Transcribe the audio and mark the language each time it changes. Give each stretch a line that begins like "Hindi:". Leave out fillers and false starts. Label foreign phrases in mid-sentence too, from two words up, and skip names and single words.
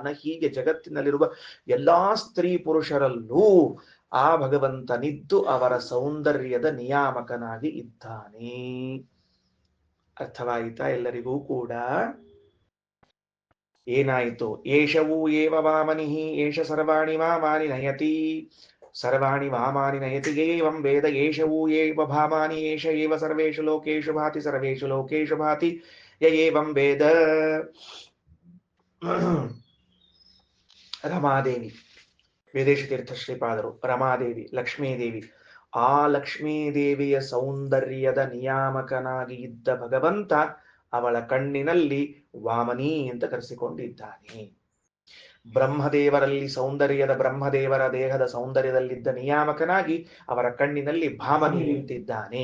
Kannada: ಹೀಗೆ ಜಗತ್ತಿನಲ್ಲಿರುವ ಎಲ್ಲಾ ಸ್ತ್ರೀ ಪುರುಷರಲ್ಲೂ ಆ ಭಗವಂತನಿದ್ದು ಅವರ ಸೌಂದರ್ಯದ ನಿಯಾಮಕನಾಗಿ ಇದ್ದಾನೆ. ಅರ್ಥವಾಯಿತಾ ಎಲ್ಲರಿಗೂ ಕೂಡ? ಏನಾಯಿತು?
Sanskrit: ಏಷವೂ ಏವ ವಾಮನಿಹಿ, ಏಷ ಸರ್ವಾಣಿ ವಾಮಾನಿ ನಯತಿ, ಸರ್ವಾಣಿ ವಾಮಾನಿ ನಯತಿ ಏವಂ ವೇದ. ಏಷವೂ ಏವ ಭಾಮಾನಿ, ಏಷ ಏವ ಸರ್ವೇಷು ಲೋಕೇಶು ಭಾತಿ, ಸರ್ವೇಷು ಲೋಕೇಶು ಭಾತಿ ಯ ಏವಂ ವೇದ.
Kannada: ರಮಾದೇವಿ, ವೇದೇಶ ತೀರ್ಥ ಶ್ರೀಪಾದರು, ರಮಾದೇವಿ, ಲಕ್ಷ್ಮೀದೇವಿ. ಆ ಲಕ್ಷ್ಮೀದೇವಿಯ ಸೌಂದರ್ಯದ ನಿಯಾಮಕನಾಗಿ ಇದ್ದ ಭಗವಂತ ಅವಳ ಕಣ್ಣಿನಲ್ಲಿ ವಾಮನಿ ಅಂತ ಕರೆಸಿಕೊಂಡಿದ್ದಾನೆ. ಬ್ರಹ್ಮದೇವರಲ್ಲಿ ಸೌಂದರ್ಯದ, ಬ್ರಹ್ಮದೇವರ ದೇಹದ ಸೌಂದರ್ಯದಲ್ಲಿದ್ದ ನಿಯಾಮಕನಾಗಿ ಅವರ ಕಣ್ಣಿನಲ್ಲಿ ಭಾಮನಿ ನಿಂತಿದ್ದಾನೆ.